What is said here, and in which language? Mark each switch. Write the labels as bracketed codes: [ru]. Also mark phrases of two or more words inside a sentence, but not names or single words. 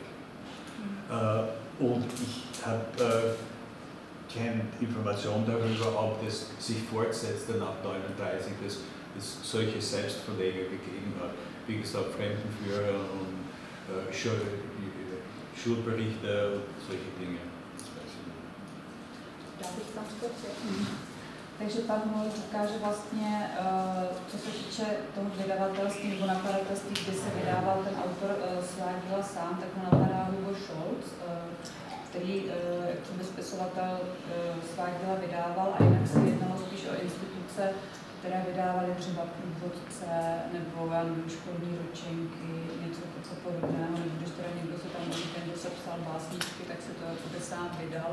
[de] Und ich habe keine Information darüber, ob das sich fortsetzt nach 1939, dass es solche Selbstverleger gegeben hat. Wie gesagt, Fremdenführer und Schulberichte und solche Dinge. [cs] Já bych tam skočil. Takže pan Mol říká, že vlastně, co se týče toho vydavatelství nebo nakladatelství, kdy se vydával ten autor svá díla sám, tak ho napadá Hugo Scholz, který jako spisovatel svá díla vydával, a jinak se jednalo spíš o instituce, které vydávaly třeba průvodce nebo já nevím, školní ročenky, něco podobného, nebo když teda někdo se tam někdo se psal básničky, tak se to jako sám vydal.